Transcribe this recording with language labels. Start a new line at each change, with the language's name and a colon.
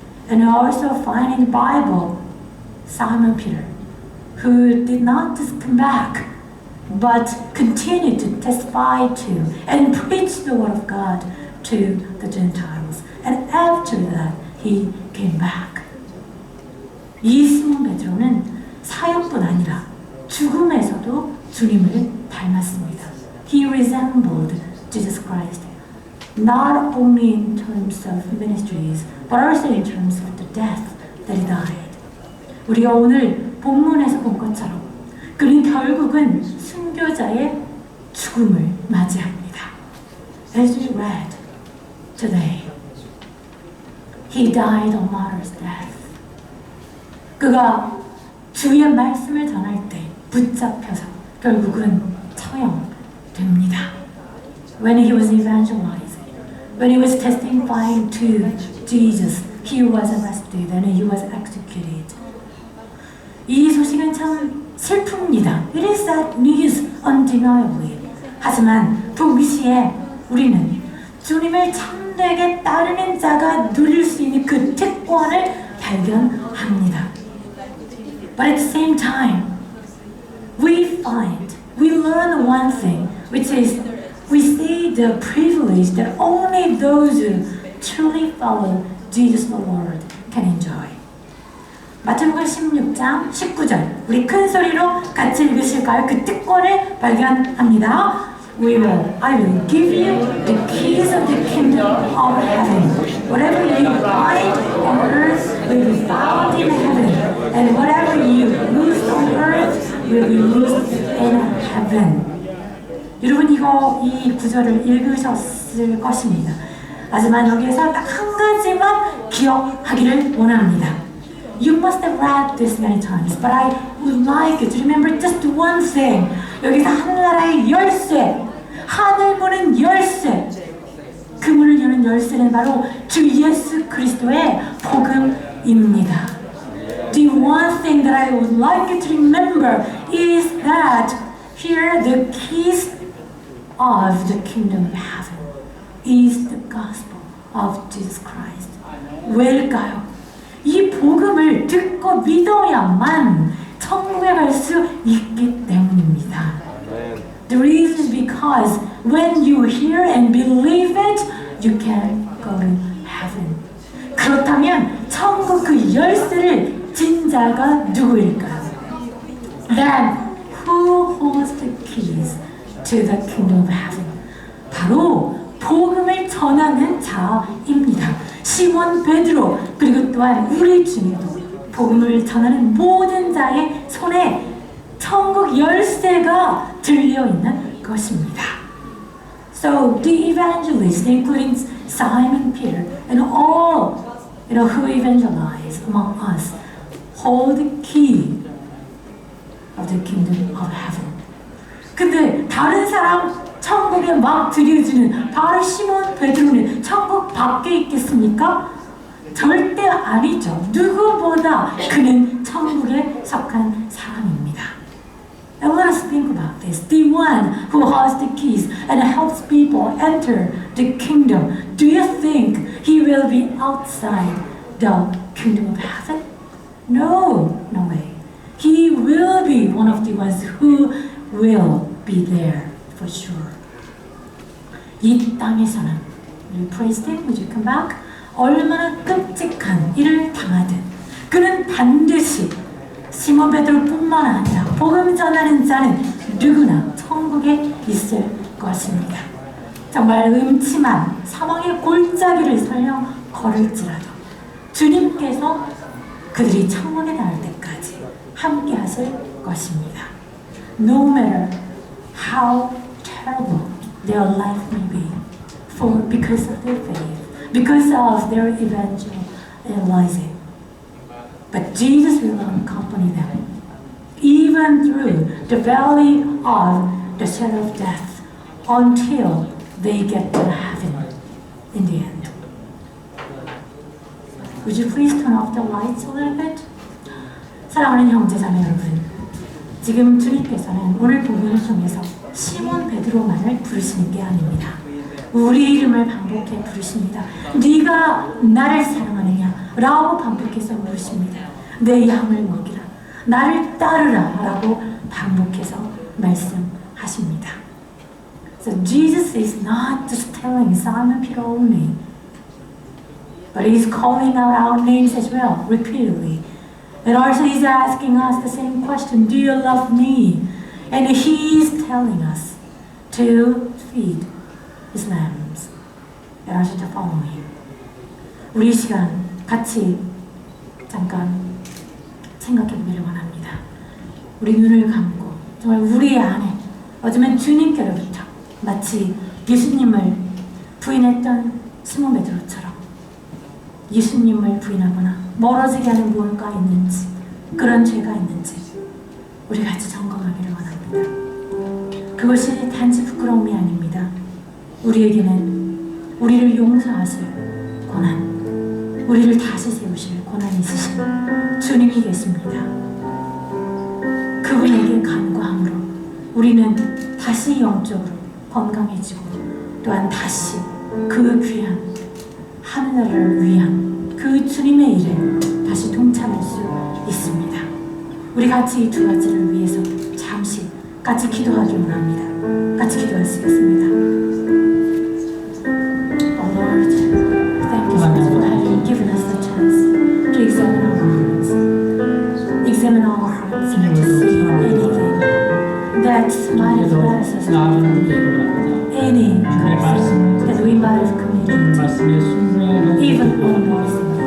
English: And we also find in the Bible Simon Peter, who did not just come back, but continued to testify to and preach the word of God to the Gentiles. And after that, he came back.
Korean: 이 시몬 베드로는 사역뿐 아니라 죽음에서도 주님을 닮았습니다.
English: He resembled Jesus Christ, not only in terms of ministries, but also in terms of the death that he died.
Korean: 우리가 오늘 본문에서 본 것처럼 그는 결국은 순교자의 죽음을 맞이합니다.
English: As we read today, he died a martyr's death.
Korean: 그가 주의 말씀을 전할 때 붙잡혀서 결국은 처형됩니다.
English: When he was evangelizing, when he was testifying to Jesus, he was arrested and he was executed.
Korean: 이 소식은 참 슬픕니다.
English: It is sad news, undeniably.
Korean: 하지만 동시에 우리는 주님을 참되게 따르는 자가 누릴 수 있는 그 특권을 발견합니다.
English: But at the same time, we learn one thing, which is we see the privilege that only those who truly follow Jesus the Lord can enjoy.
Korean: 마태복음 16장 19절 우리 큰 소리로 같이 읽으실까요? 그 특권을 발견합니다.
English: I will give you the keys of the kingdom of heaven. Whatever you bind on earth will be bound in heaven, and whatever you loose on earth will be loosed in heaven.
Korean: 여러분 이 구절을 읽으셨을 것입니다. 하지만 여기에서 딱 한 가지만 기억하기를 원합니다.
English: You must have read this many times, but I would like you to remember just one thing.
Korean: 여기서 하늘나라의 열쇠, 하늘 문은 열쇠, 그 문을 여는 열쇠는 바로 주 예수 그리스도의 복음입니다.
English: The one thing that I would like you to remember is that here the keys of the kingdom of heaven is the gospel of Jesus Christ.
Korean: 왜일까요? 이 복음을 듣고 믿어야만 천국에 갈 수 있기 때문입니다.
English: The reason is because when you hear and believe it, you can go to heaven.
Korean: 그렇다면 천국 그 열쇠를 진 자가 누구일까요?
English: Then who holds the keys to the kingdom of heaven.
Korean: 바로 복음을 전하는 자입니다. 시몬 베드로 그리고 또한 우리 중에도 복음을 전하는 모든 자의 손에 천국 열쇠가 들려있는 것입니다.
English: So the evangelists, including Simon Peter and all who evangelize among us, hold the key of the kingdom of heaven.
Korean: 근데 다른 사람 천국에 막 들여주는 바로 시몬 베드로는 천국 밖에 있겠습니까? 절대 아니죠. 누구보다 그는 천국에 속한 사람입니다.
English: And let us think about this. The one who has the keys and helps people enter the kingdom. Do you think he will be outside the kingdom of heaven? No, no way. He will be one of the ones who will be there for sure.
Korean: 이 땅에서는 우리
English: praise him, would you come back?
Korean: 얼마나 끔찍한 일을 당하든 그는 반드시 시몬 베드로뿐만 아니라 복음 전하는 자는 누구나 천국에 있을 것입니다. 정말 음침한 사망의 골짜기를 설령 걸을지라도 주님께서 그들이 천국에 닿을 때까지 함께 하실 것입니다.
English: No matter how terrible their life may be, because of their faith, because of their evangelizing. But Jesus will accompany them, even through the valley of the shadow of death, until they get to heaven in the end. Would you please turn off the lights a little bit?
Korean: 사랑하는 형제자매 여러분, 지금 주님께서는 오늘 복음을 통해서 시몬 베드로만을 부르시는 게 아닙니다. 우리 이름을 반복해 부르십니다. 네가 나를 사랑하느냐? 라고 반복해서 부르십니다. 내 양을 먹이라. 나를 따르라. 라고 반복해서 말씀하십니다.
English: So Jesus is not just telling Simon Peter only, but he's calling out our names as well, repeatedly. And also he's asking us the same question, do you love me? And he's telling us to feed his lambs and also to follow him.
Korean: 우리 이 시간 같이 잠깐 생각해 보기를 원합니다. 우리 눈을 감고 정말 우리 안에 어쩌면 주님께로부터 마치 예수님을 부인했던 시몬 베드로처럼 예수님을 부인하거나 멀어지게 하는 무언가 있는지 그런 죄가 있는지 우리 같이 점검하기를 원합니다. 그것이 단지 부끄러움이 아닙니다. 우리에게는 우리를 용서하실 권한, 우리를 다시 세우실 권한이 있으신 주님이 계십니다. 그분에게 간구함으로 우리는 다시 영적으로 건강해지고 또한 다시 그 귀한 하늘나라를 위한 그 주님의 일에 다시 동참할 수 있습니다. 우리 같이 이 두 가지를 위해서 잠시 같이 기도하기 원합니다. 같이 기도하시겠습니다.
English: Oh Lord, thank you for having given us the chance to examine our hearts. Examine our hearts and to see anything that might have led us astray. Any sin that we might have committed, even unknowingly.